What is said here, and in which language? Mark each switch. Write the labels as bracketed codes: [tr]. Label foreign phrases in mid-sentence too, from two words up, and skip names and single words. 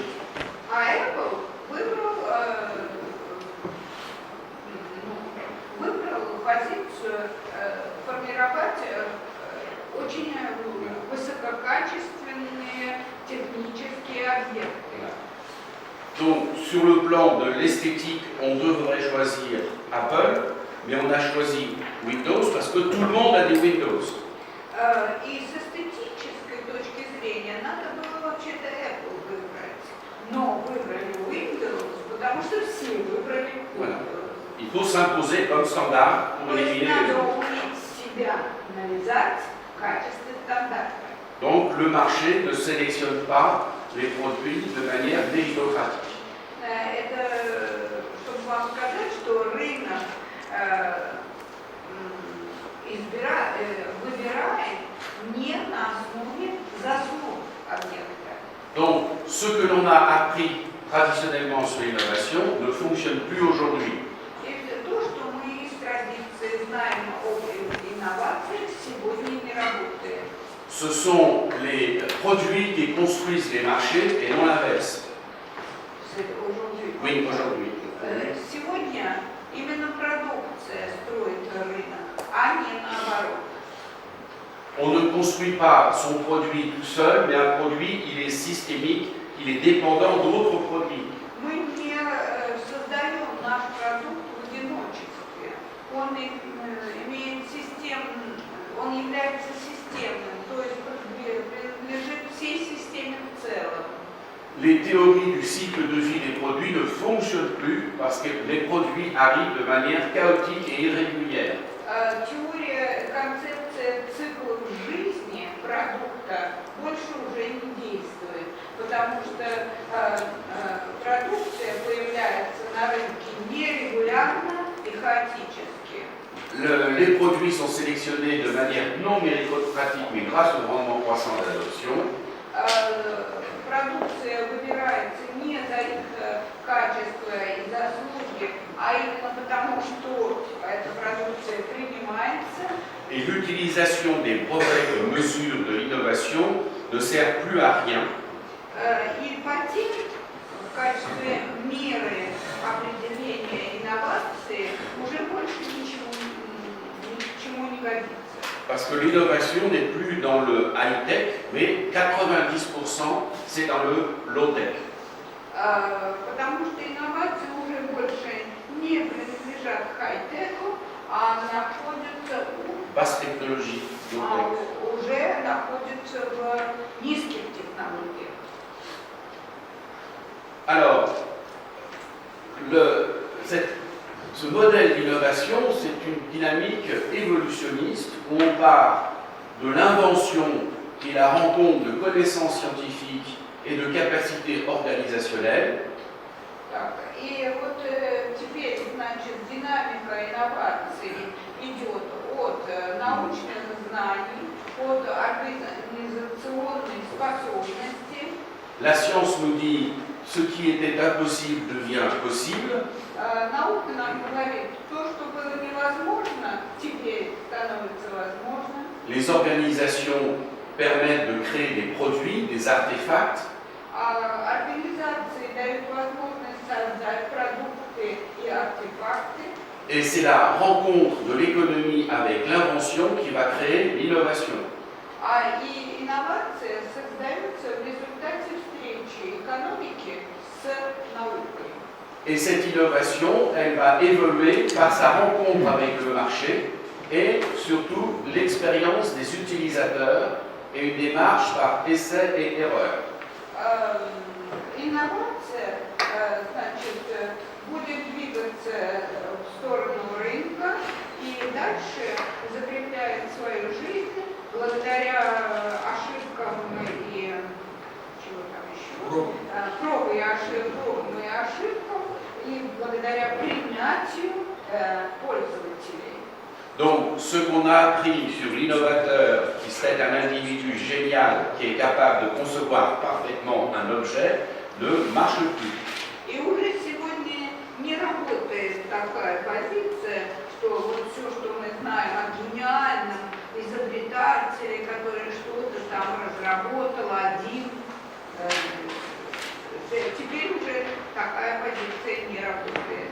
[ru] А Apple выбрал позицию формировать очень высококачественные технические объекты. [fr] Donc, sur le plan de l'esthétique, on devrait choisir Apple, mais on a choisi Windows parce que tout le monde a des Windows. [ru] И с эстетической точки зрения надо было вообще-то Apple выбрать. Но выбрали Windows, потому что все выбрали Windows. [fr] Voilà. Il faut s'imposer comme standard pour éliminer les [ru] надо [fr] autres. [ru] уметь себя навязать в качестве стандарта. [fr] Donc, le marché ne sélectionne pas les produits de manière méritocratique. [ru] Это, чтобы вам сказать, что рынок выбирает не на основе заслуг объекта. [fr] Donc, ce que l'on a appris traditionnellement sur l'innovation ne fonctionne plus aujourd'hui. [ru] И то, что мы из традиции знаем об инновациях, сегодня не работает. [fr] Ce sont les produits qui construisent les marchés et non l'inverse. Oui, aujourd'hui. [ru] Сегодня именно продукция строит рынок, а не наоборот. [fr] On ne construit pas son produit tout seul, mais un produit, il est systémique, il est dépendant d'autres produits. [ru] Мы не создаем наш продукт в одиночестве. Он имеет систему, он является системным, то есть принадлежит всей системе в целом. [fr] Les théories du cycle de vie des produits ne fonctionnent plus parce que les produits arrivent de manière chaotique et irrégulière. [ru] Теория, концепция циклов жизни продукта больше уже не действует, потому что продукция появляется на рынке нерегулярно и хаотически. [fr] Les produits sont sélectionnés de manière non méritocratique, mais grâce au rendement croissant de l'adoption. [ru] Продукция выбирается не за их качество и заслуги, а именно потому, что эта продукция принимается. [fr] Et l'utilisation des brevets comme mesure de l'innovation ne sert plus à rien. [ru] И патент в качестве меры определения инновации уже больше ни к чему не годится. [fr] Parce que l'innovation n'est plus dans le high-tech, mais 90% c'est dans le low-tech. [ru] Потому что инновации уже больше не принадлежат хай-теку, а находятся [fr] Basse technologie, low-tech. [ru] уже находятся в низких технологиях. [fr] Alors, ce modèle d'innovation, c'est une dynamique évolutionniste où on part de l'invention qui est la rencontre de connaissances scientifiques et de capacités organisationnelles. [ru] Так, и вот теперь на значит, динамика инноваций идет от научных знаний, от организационной способности. [fr] La science nous dit ce qui était impossible devient possible. [ru] Наука нам говорит, то, что было невозможно, теперь становится возможным. [fr] Les organisations permettent de créer des produits, des artefacts. [ru] Организации дают возможность создать продукты и артефакты. [fr] Et c'est la rencontre de l'économie avec l'invention qui va créer l'innovation. [ru] И инновация создается в результате встречи экономики с наукой. [fr] Et cette innovation, elle va évoluer par sa rencontre avec le marché et surtout l'expérience des utilisateurs et une démarche par essai et erreur. [ru] Инновация, значит, будет двигаться в сторону рынка и дальше закрепляет свою жизнь благодаря ошибкам и чего там еще? Пробам и ошибкам и благодаря принятию пользователей. [fr] Donc, ce qu'on a appris sur l'innovateur, qui serait un individu génial, qui est capable de concevoir parfaitement un objet, ne marche plus. [ru] И уже сегодня не работает такая позиция, что вот все, что мы знаем о гениальном изобретателе, который что-то там разработал один, теперь уже такая позиция не работает.